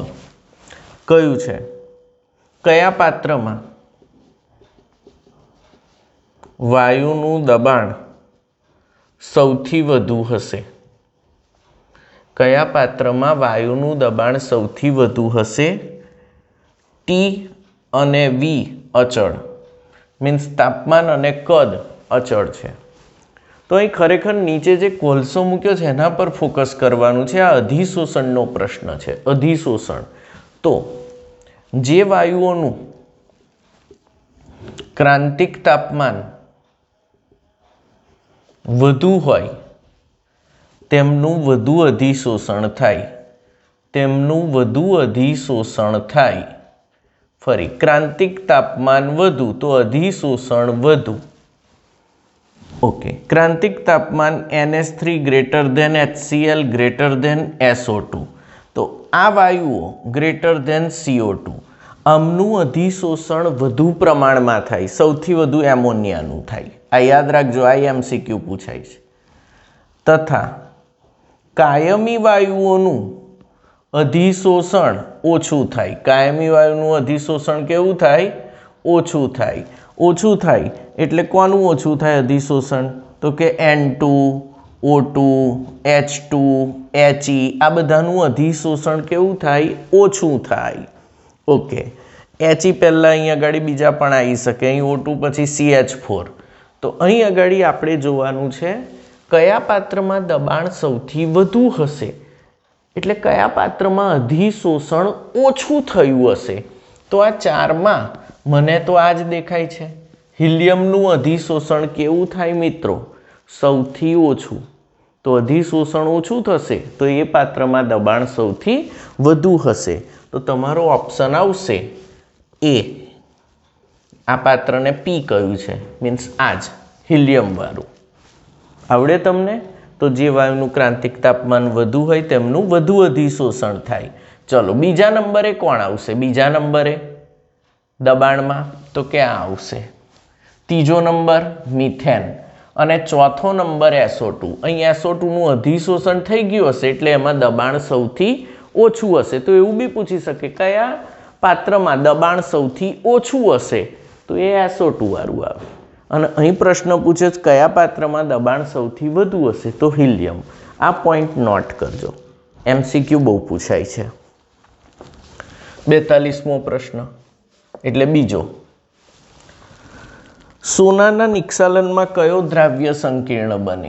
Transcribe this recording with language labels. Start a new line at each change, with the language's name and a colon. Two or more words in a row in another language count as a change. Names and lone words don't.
Gujarati: કયું છે? કયા પાત્રમાં વાયુનું દબાણ સૌથી વધુ હશે? કયા પાત્ર માં વાયુનું દબાણ સૌથી વધુ હશે? T અને V અચલ, મીન્સ તાપમાન અને કદ અચલ હૈ। તો અહીં ખરેખર નીચે જે કોલસો મૂક્યો છે એના પર ફોકસ કરવાનું છે। આ અધિશોષણનો પ્રશ્ન છે, અધિશોષણ। તો જે વાયુઓનું ક્રાંતિક તાપમાન વધુ હોય તેમનું વધુ અધિશોષણ થાય, તેમનું વધુ અધિશોષણ થાય। ફરી ક્રાંતિક તાપમાન વધુ તો અધિશોષણ વધુ। ઓકે, ક્રાંતિક તાપમાન NH3
English: greater than
Gujarati: HCl
English: greater than
Gujarati: SO2। તો આ વાયુઓ
English: greater than
Gujarati: CO2, આમનું અધિશોષણ વધુ પ્રમાણ માં થાય, સૌથી વધુ એમોનિયાનું થાય। આ યાદ રાખજો, આ MCQ પૂછાય છે। તથા કાયમી વાયુઓનું અધિશોષણ ઓછું થાય। કાયમી વાયુનું અધિશોષણ કેવું થાય? ઓછું થાય। ઓછું થાય એટલે કોનું ઓછું થાય અધિશોષણ? તો કે N2, O2, H2, He આ બધાનું અધિશોષણ કેવું થાય? ઓછું થાય। ઓકે, He પહલા અહીં આગળ બીજા પણ આઈ શકે, અહીં O2 પછી CH4। તો અહીં આગળ આપણે જોવાનું છે કયા પાત્ર માં દબાણ સૌથી વધુ હશે, એટલે કયા પાત્ર માં અધિશોષણ ઓછું થયું હશે। તો આ ચાર માં મને તો આજ દેખાય છે, હીલિયમનું અધિશોષણ કેવું થાય મિત્રો? સૌથી ઓછું। તો અધિશોષણ ઓછું થશે તો એ પાત્ર માં દબાણ સૌથી વધુ હશે। તો તમારો ઓપ્શન આવશે એ। આ પાત્ર ને P કહ્યું છે, મીન્સ આજ હીલિયમ વાળું। આવડે તમને? તો જે વાયુનું ક્રાંતિક તાપમાન વધુ હોય તેમનું વધુ અધિશોષણ થાય। ચલો બીજા નંબરે કોણ આવશે? બીજા નંબરે દબાણ માં તો ક્યા આવશે? તીજો નંબર મિથેન અને ચોથો નંબર SO2। અહીં SO2 નું અધિશોષણ થઈ ગયું હશે એટલે એમાં દબાણ સૌથી ઓછું હશે। તો એવું બી પૂછી શકે કયા પાત્રમાં દબાણ સૌથી ઓછું હશે? તો એ SO2 વાળું આવે। અને અહીં પ્રશ્ન પૂછે છે કયા પાત્રમાં દબાણ સૌથી વધુ હશે? તો હિલિયમ। આ
English: point note
Gujarati: કરજો, MCQ બહુ પૂછાય છે। 42મો પ્રશ્ન એટલે બીજો, સોનાના નિક્ષાલનમાં કયો દ્રાવ્ય સંકીર્ણ બને?